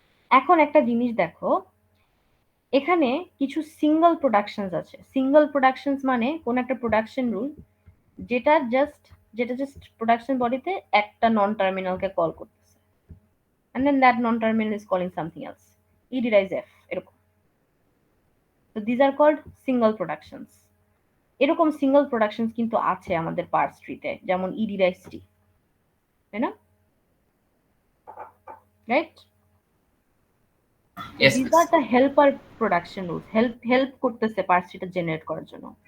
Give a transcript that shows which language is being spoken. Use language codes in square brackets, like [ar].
[bn] এখন একটা জিনিস দেখো, এখানে কিছু সিঙ্গল প্রোডাকশনস আছে। সিঙ্গল প্রোডাকশনস মানে কোন একটা প্রোডাকশন রুল যেটা জাস্ট প্রোডাকশন বডিতে একটা নন টার্মিনালকে কল করতেছে, [en] and then that non terminal is calling something else, e derives f [bn] এরকম। [en] so these are called single productions। [bn] এরকম সিঙ্গল প্রোডাকশনস কিন্তু আছে আমাদের পার্স ট্রিতে, যেমন ই derives t, তাই না? [en] Right? Yes, these miss. are the helper production rules, [bn] help করতেছে purse ট্রিটা generate করার জন্য।